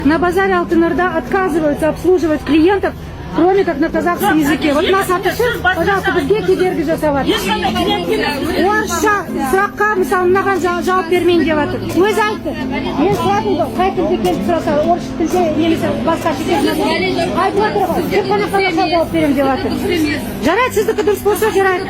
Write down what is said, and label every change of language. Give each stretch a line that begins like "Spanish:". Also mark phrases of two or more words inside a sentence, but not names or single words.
Russian: На базаре Алтынорда отказываются обслуживать клиентов, кроме как на казахском языке. Вот нас атышып, пожалуйста,
Kazakh: бізге кедергі жасап жатыр. Орысша сұраққа мысалы мынаған жауап бермейін деп жатыр. Өзі айтты. Мен сұрадым ғой, қай тілде келіп сұраса, орыс тілде немесе басқа шетелден айтып отыр ғой. Тек қана қазақша жауап беремін деп жатыр. Жарайды, сіздікі дұрыс болса жарайды.